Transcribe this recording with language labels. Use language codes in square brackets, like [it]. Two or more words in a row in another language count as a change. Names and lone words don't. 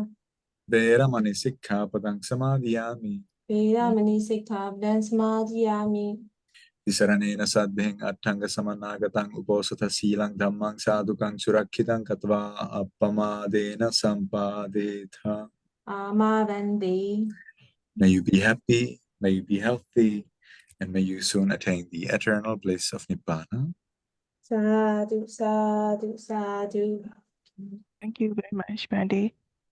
[pi] veramani sikkhapadang samadhiyami. Veramani Sikkhapadam Samadhiyami. Isaranena saddhing attanga samanagatang uposatha silang dhammang sadhukang surakkitang katva appamadena sampadetha. Amavande. [en] May you be happy, may you be healthy, and may you soon attain the eternal bliss of Nibbana. [pi] Sadhu, sadhu, sadhu. [en] Thank you very much, Mandy.